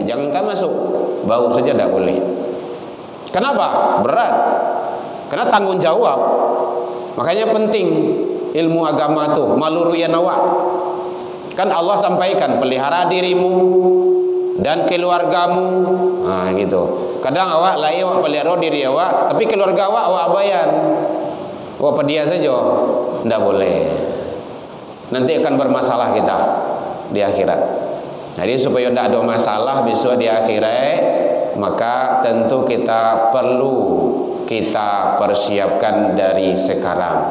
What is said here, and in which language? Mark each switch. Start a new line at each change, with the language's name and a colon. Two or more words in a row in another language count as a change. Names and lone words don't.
Indonesian: Jangankan masuk, bau saja tidak boleh. Kenapa? Berat. Karena tanggung jawab. Makanya penting ilmu agama tuh, maluruyan awak. Kan Allah sampaikan, pelihara dirimu dan keluargamu. Nah gitu. Kadang awak lain awak pelihara diri awak, tapi keluarga awak abayan. Awak pedia saja, tidak boleh. Nanti akan bermasalah kita di akhirat. Jadi supaya tidak ada masalah besok di akhirat, maka tentu kita perlu kita persiapkan dari sekarang.